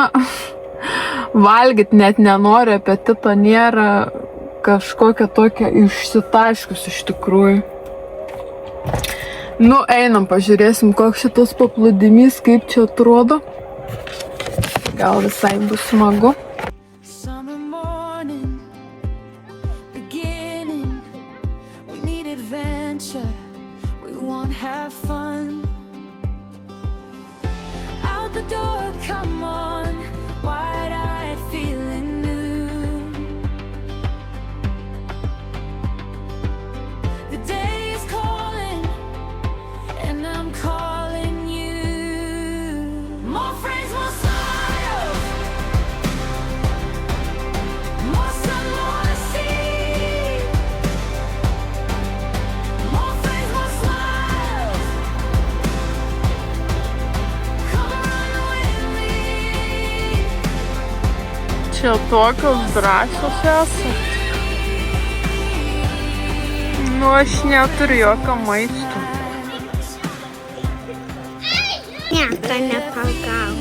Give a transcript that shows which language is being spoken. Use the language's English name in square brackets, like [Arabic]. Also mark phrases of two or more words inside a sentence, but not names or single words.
[Lithuanian] Valgyt net nenoriu, apetito nėra, kažkokia tokia išsitaškius iš tikrųjų. Nu, einam, pažiūrėsim, koks šitas paplūdimys, kaip čia atrodo. Gal visai bus smagu. [English] Have fun out the door, come on, wide-eyed, feeling new. The day is calling, and I'm calling you. More friends, more smiles, more sun, more sea. More friends, more smiles. [Lithuanian] Čia tokios drąsios esat. Nu, aš neturiu jokio maisto. Nieko nepagaunu.